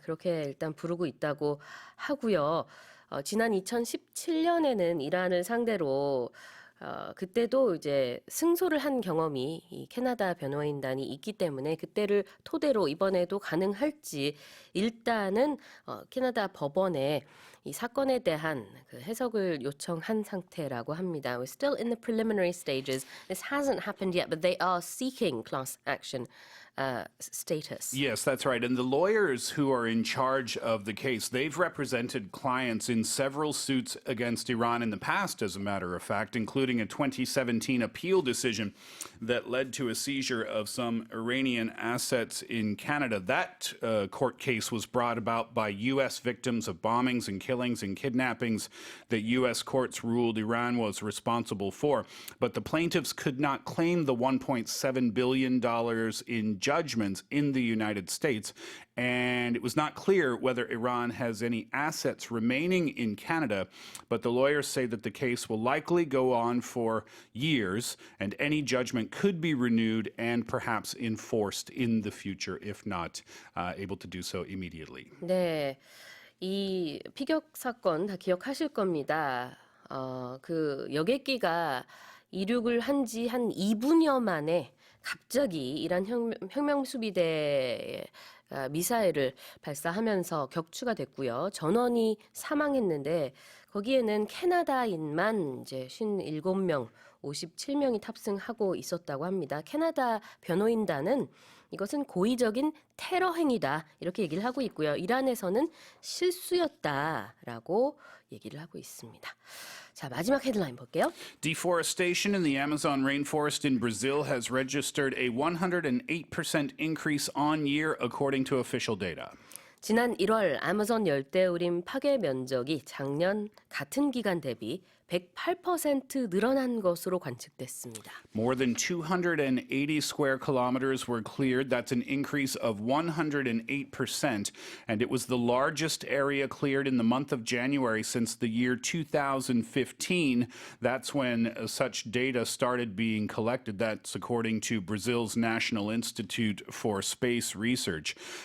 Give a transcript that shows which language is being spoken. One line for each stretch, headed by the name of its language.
Korean: 그렇게 일단 부르고 있다고 하고요. 지난 2017년에는 이란을 상대로 그때도 이제 승소를 한 경험이 이 캐나다 변호인단이 있기 때문에 그때를 토대로 이번에도 가능할지 일단은 캐나다 법원에 이 사건에 대한 그 해석을 요청한 상태라고 합니다.
English: We're still in the preliminary stages. This hasn't happened yet, but they are seeking class action status. Yes, that's right. And the lawyers who are in charge of the case, they've represented clients in several suits against Iran in the past, as a matter of fact, including a 2017 appeal decision that led to a seizure of some Iranian assets in Canada. That court case was brought about by U.S. victims of bombings and killings and kidnappings that U.S. courts ruled Iran was responsible for. But the plaintiffs could not claim the $1.7 billion in judgments in the United States, and it was not clear whether Iran has any assets remaining in Canada, but the lawyers say that the case will likely go on for years, and any judgment could be renewed and perhaps enforced in the future if not able to do so immediately.
Korean: 네, 이 피격 사건 다 기억하실 겁니다. 그 여객기가 이륙을 한 지 한 2분여 만에 갑자기 이란 혁명 수비대에 미사일을 발사하면서 격추가 됐고요. 전원이 사망했는데 거기에는 캐나다인만 이제 57명, 57명이 탑승하고 있었다고 합니다. 캐나다 변호인단은 이것은 고의적인 테러 행위다 이렇게 얘기를 하고 있고요. 이란에서는 실수였다라고 얘기를 하고 있습니다. 자, 마지막 헤드라인 볼게요.
English: Deforestation in the Amazon rainforest in Brazil has registered a 108% increase on year, according to official data.
Korean: 지난 1월 아마존 열대우림 파괴 면적이 작년 같은 기간 대비 108% 늘어난 것으로 관측됐습니다.
English: More than 280 square kilometers were cleared. That's an increase of 108%. And it was the largest area cleared in the month of January since the year 2015. That's when such data started being collected. That's according to Brazil's National Institute for Space Research.